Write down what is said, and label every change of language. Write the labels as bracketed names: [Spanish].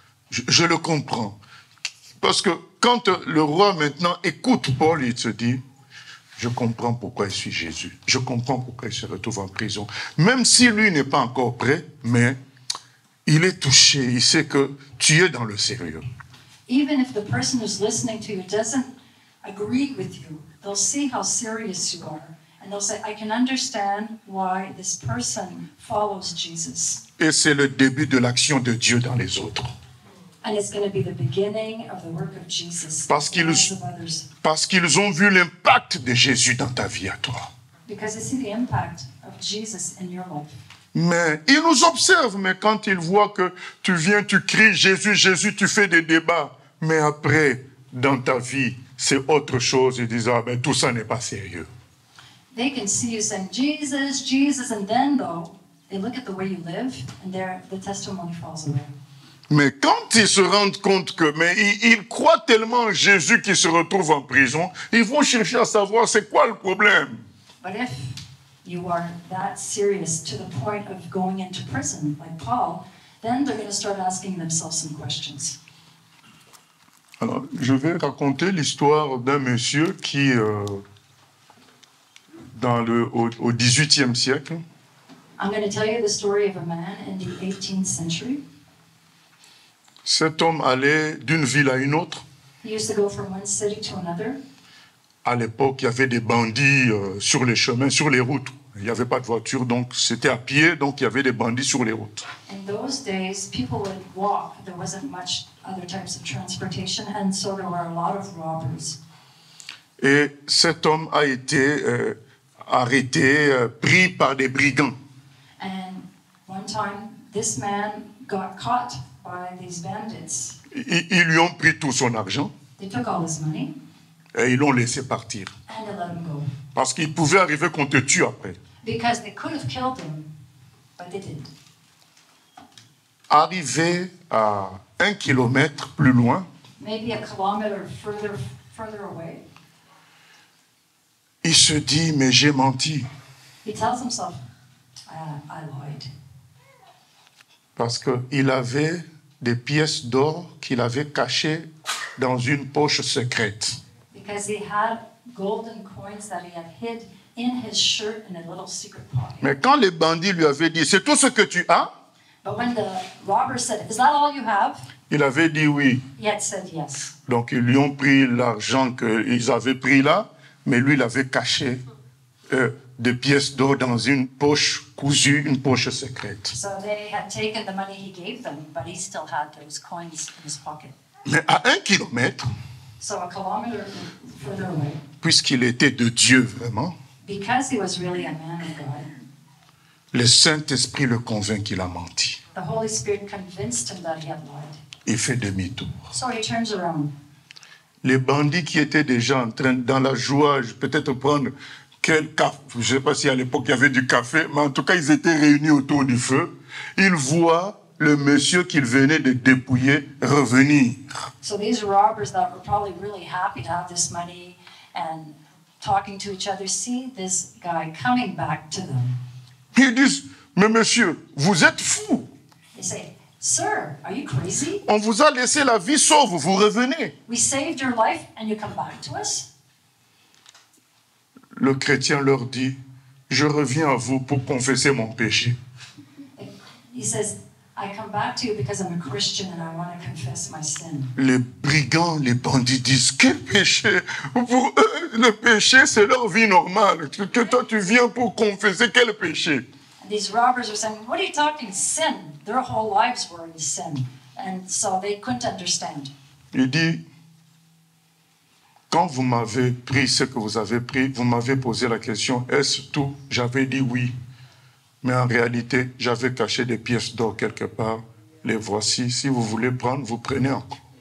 [French] Je le comprends. Parce que quand le roi maintenant écoute Paul, il se dit, je comprends pourquoi il suit Jésus. Je comprends pourquoi il se retrouve en prison. Même si lui n'est pas encore prêt, mais il est touché. Il sait que tu es dans le sérieux. [English] Even if the person who's listening to you doesn't agree with you, they'll see how serious you are. And they'll say, I can understand why this person follows Jesus. [French] Et c'est le début de l'action de Dieu dans les autres. [English] And it's going to be the beginning of the work of Jesus [French] Parce [English] in the lives [French] qu'ils [English] of others. [French] parce qu'ils ont vu l'impact de Jésus dans ta vie à toi. [English] Because they see the impact of Jesus in your life. [French] Mais ils nous observent, mais quand ils voient que tu viens, tu cries Jésus, Jésus, tu fais des débats. Mais après, dans ta vie, c'est autre chose. Ils disent, ah ben tout ça n'est pas sérieux. [English] They can see you saying, Jesus, Jesus, and then though, they look at the way you live, and the testimony falls away. [French] Mais quand ils se rendent compte que, mais ils croient tellement en Jésus qu'ils se retrouvent en prison, ils vont chercher à savoir c'est quoi le problème. [English] But if you are that serious to the point of going into prison, like Paul, then they're going to start asking themselves some questions. [French] Alors, je vais raconter l'histoire d'un monsieur qui, au XVIIIe siècle, [English] I'm going to tell you the story of a man in the 18th century. [French] cet homme allait d'une ville à une autre. [English] He used to go from one city to another. [French] À l'époque, il y avait des bandits sur les chemins, sur les routes. Il n'y avait pas de voiture, donc c'était à pied, donc il y avait des bandits sur les routes. [English] In those days, people would walk. There wasn't much other types of transportation, and so there were a lot of robbers. [French] Et cet homme a été arrêté, pris par des brigands. [English] And one time, this man got caught by these bandits. [French] Ils lui ont pris tout son argent [English] They took all his money [French] et ils l'ont laissé partir. [English] and they let him go. [French] Parce qu'il pouvait arriver qu'on te tue après. [English] Because they could have killed him, but they didn't. [French] Arrivé à 1 kilomètre plus loin, [English] Maybe a kilometer further away, [French] il se dit, mais j'ai menti. [English] he tells himself, I lied. [French] Parce qu'il avait des pièces d'or qu'il avait cachées dans une poche secrète. [English] Because he had golden coins that he had hid in his shirt in a little secret pocket. [French] Mais quand les bandits lui avaient dit, c'est tout ce que tu as, [English] But when the robber said, is that all you have? [French] il avait dit oui. [English] He had said yes. [French] Donc ils lui ont pris l'argent qu'ils avaient pris là, mais lui il avait caché des pièces d'or dans une poche cousue, une poche secrète. [English] So they had taken the money he gave them, but he still had those coins in his pocket. [French] Mais à 1 kilomètre, [English] So a kilometer further away, [French] puisqu'il était de Dieu vraiment, [English] because he was really a man of God, [French] le Saint-Esprit le convainc qu'il a menti. [English] the Holy Spirit convinced him that he had lied. [French] Il fait demi-tour. [English] So he turns around. [French] Les bandits qui étaient déjà en train, dans la joie, peut-être prendre quel café, je ne sais pas si à l'époque il y avait du café, mais en tout cas ils étaient réunis autour du feu. Ils voient le monsieur qu'ils venaient de dépouiller revenir. [English] So these robbers that were probably really happy to have this money and talking to each other see this guy coming back to them. [French] Ils disent, mais monsieur, vous êtes fou. [English] They say, Sir, are you crazy? [French] On vous a laissé la vie sauve, vous revenez. [English] We saved your life and you come back to us? [French] Le chrétien leur dit, je reviens à vous pour confesser mon péché. [English] He says, I come back to you because I'm a Christian and I want to confess my sin. [French] Les brigands, les bandits disent, quel péché? Pour eux, le péché, c'est leur vie normale. Que toi, tu viens pour confesser quel péché? [English] And these robbers are saying, what are you talking? Sin. Their whole lives were in sin. And so they couldn't understand. [French] Il dit, quand vous m'avez pris ce que vous avez pris, vous m'avez posé la question, est-ce tout? J'avais dit oui. Mais en réalité, j'avais caché des pièces d'or quelque part Les voici. Si vous voulez prendre, vous prenez encore.